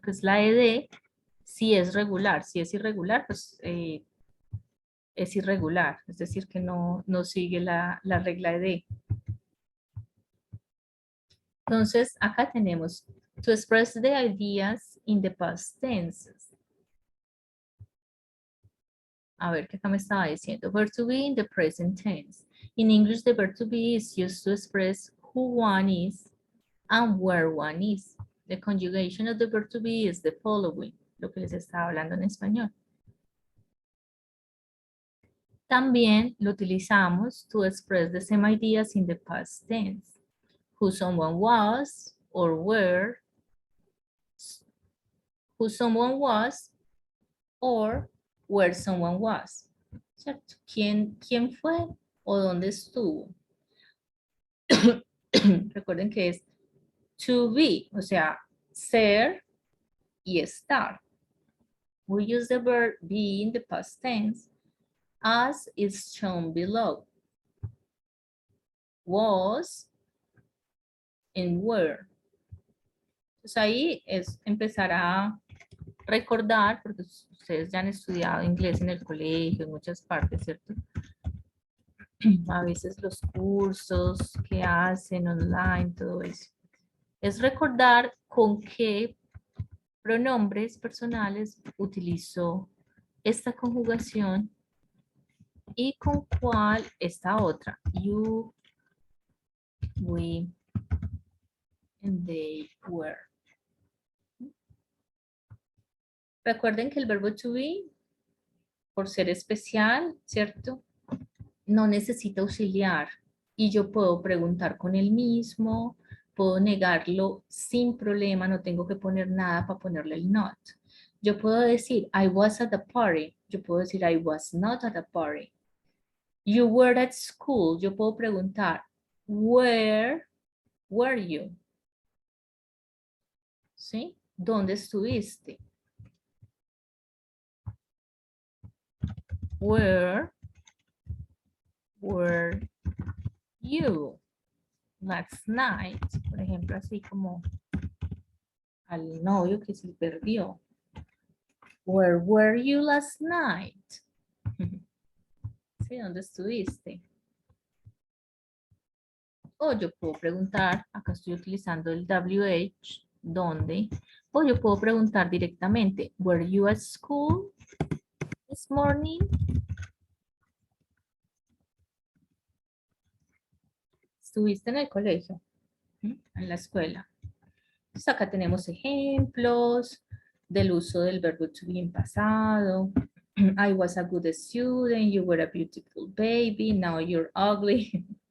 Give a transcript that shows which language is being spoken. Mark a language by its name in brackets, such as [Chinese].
[Spanish] Que es la ed, si es regular. Si es irregular, pues es irregular, es decir, que no sigue la regla ed. Entonces, acá tenemos [English] to express the ideas in the past tenses. [Spanish] A ver, ¿qué acá me estaba diciendo? [English] Verb to be in the present tense. In English, the verb to be is used to express who one is and where one is. The conjugation of the verb to be is the following, [Spanish] lo que les estaba hablando en español. También lo utilizamos [English] to express the same ideas in the past tense. Who someone was or were, who someone was or where someone was. [Spanish] ¿Cierto? ¿Quién fue o dónde estuvo? Recuerden que es to be, o sea, ser y estar. [English] We use the verb be in the past tense as is shown below. Was and were. [Spanish] Entonces ahí es empezar a recordar, porque ustedes ya han estudiado inglés en el colegio, en muchas partes, ¿cierto? A veces los cursos que hacen online, todo eso. Es recordar con qué pronombres personales utilizó esta conjugación y con cuál esta otra. [English] You, we, and they were. [Spanish] Recuerden que el verbo to be, por ser especial, ¿cierto? No necesita auxiliar y yo puedo preguntar con el mismo, puedo negarlo sin problema, no tengo que poner nada para ponerle el not. Yo puedo decir, [English] I was at the party. [Spanish] Yo puedo decir, [English] I was not at the party. You were at school. [Spanish] Yo puedo preguntar, [English] where were you? [Spanish] ¿Sí? ¿Dónde estuviste? [English] Where were you last night? [Spanish] Por ejemplo, así como al novio que se perdió. [English] Where were you last night? [Spanish] ¿Sí? ¿Dónde estuviste? O yo puedo preguntar, acá estoy utilizando el WH, ¿dónde? O yo puedo preguntar directamente, [English] were you at school this morning? [Spanish] ¿Estuviste en el colegio? En la escuela. Entonces acá tenemos ejemplos del uso del verbo to be en pasado. [English] I was a good student, you were a beautiful baby, now you're ugly.